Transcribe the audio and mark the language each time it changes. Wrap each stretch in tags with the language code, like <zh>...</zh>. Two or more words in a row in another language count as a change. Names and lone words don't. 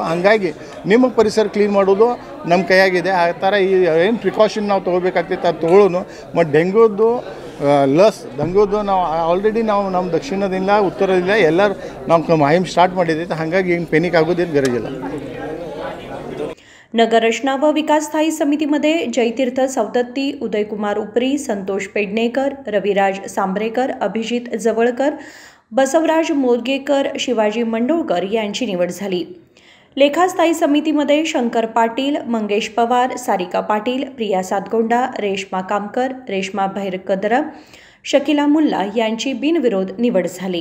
<kn>ಹಾಗಾಗಿ ನಿಮ್ಮ ಪರಿಸರ ಕ್ಲೀನ್ ಮಾಡೋದು ನಮ್ಮ ಕೈಯಾಗಿದೆ. ಆ ಥರ ಏನು ಪ್ರಿಕಾಷನ್ ನಾವು ತೊಗೋಬೇಕಾಗ್ತೈತೆ ಅದು ತೊಗೊಳ್ಳೋನು. ಮತ್ತು ಡೆಂಗ್ಯೂದು ನಾವು ಆಲ್ರೆಡಿ ನಮ್ಮ ದಕ್ಷಿಣದಿಂದ ಉತ್ತರದಿಂದ ಎಲ್ಲರೂ ನಾವು ಮಾಹಿಮ್ ಸ್ಟಾರ್ಟ್ ಮಾಡಿದ್ದೈತೆ. ಹಾಗಾಗಿ ಏನು ಪೆನಿಕ್ ಆಗೋದೇನು ಗರಜಿಲ್ಲ.</kn> <mr>नगर रचना व विकास स्थायी समितीमध्ये जयतीर्थ सवदत्ती, उदयकुमार उपरी, संतोष पेडणेकर, रविराज सांबरेकर, अभिजित जवळकर, बसवराज मोदगेकर, शिवाजी मंडोळकर यांची निवड झाली. लेखा स्थायी समितीमध्ये शंकर पाटील, मंगेश पवार, सारिका पाटील, प्रिया सातगोंडा, रेश्मा कामकर, रेश्मा भैरकदर, शकिला मुल्ला यांची बिनविरोध निवड झाली.</mr>